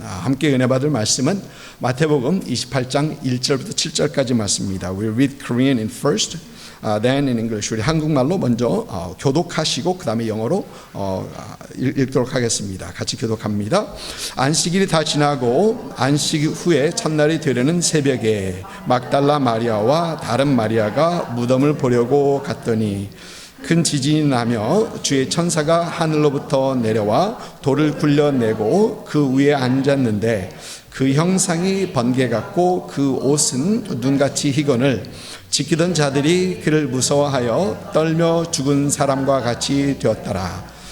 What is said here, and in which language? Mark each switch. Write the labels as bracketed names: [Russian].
[Korean] 함께 은혜 받을 말씀은 마태복음 28장 1절부터 7절까지 말씀입니다. [English] We'll read Korean in first, then in English. [Korean] 우리 한국말로 먼저 교독하시고 그 다음에 영어로 읽도록 하겠습니다. 같이 교독합니다. 안식일이 다 지나고 안식 후에 첫날이 되려는 새벽에 막달라 마리아와 다른 마리아가 무덤을 보려고 갔더니 큰 지진이 나며 주의 천사가 하늘로부터 내려와 돌을 굴려내고 그 위에 앉았는데 그 형상이 번개 같고 그 옷은 눈같이 희건을 지키던 자들이 그를 무서워하여 떨며 죽은 사람과 같이 되었더라.